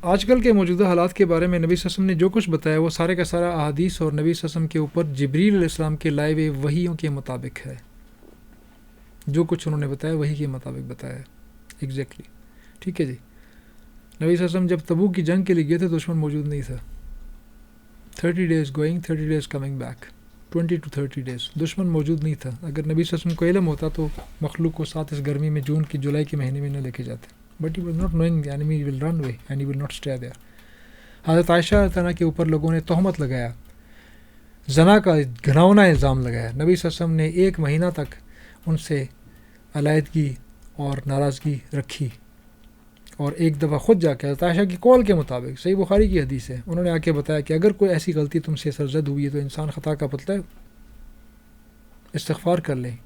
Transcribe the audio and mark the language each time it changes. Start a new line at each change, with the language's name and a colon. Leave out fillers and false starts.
Urdu: آج کل کے موجودہ حالات کے بارے میں نبی صلی اللہ علیہ وسلم نے جو کچھ بتایا وہ سارے کا سارا احادیث اور نبی صلی اللہ علیہ وسلم کے اوپر جبریل علیہ السلام کے لائے ہوئے وحیوں کے مطابق ہے. جو کچھ انہوں نے بتایا وحی کے مطابق بتایا ہے ایگزیکٹلی. ٹھیک ہے جی. نبی صلی اللہ علیہ وسلم جب تبوک کی جنگ کے لیے گئے تھے دشمن موجود نہیں تھا.
English: 30 days going 30 days coming back, 20 to 30 days,
Urdu: دشمن موجود نہیں تھا. اگر نبی صلی اللہ علیہ وسلم کو علم ہوتا تو مخلوق کو ساتھ اس گرمی میں جولائی کے مہینے میں نہ لے کے جاتے.
English: But he was not knowing the enemy will run away and he will not stay there.
Urdu: حضرت عائشہ تعالیٰ کے اوپر لوگوں نے تہمت لگایا, زنا کا گھناؤنا الزام لگایا. نبی صلی اللہ علیہ وسلم نے 1 مہینہ تک ان سے علیحدگی اور ناراضگی رکھی, اور ایک دفعہ خود جا کے حضرت عائشہ کی قول کے مطابق, صحیح بخاری کی حدیث ہے, انہوں نے آ کے بتایا کہ اگر کوئی ایسی غلطی تم سے سرزد ہوئی ہے تو انسان خطا کا پتلا ہے, استغفار کر لیں.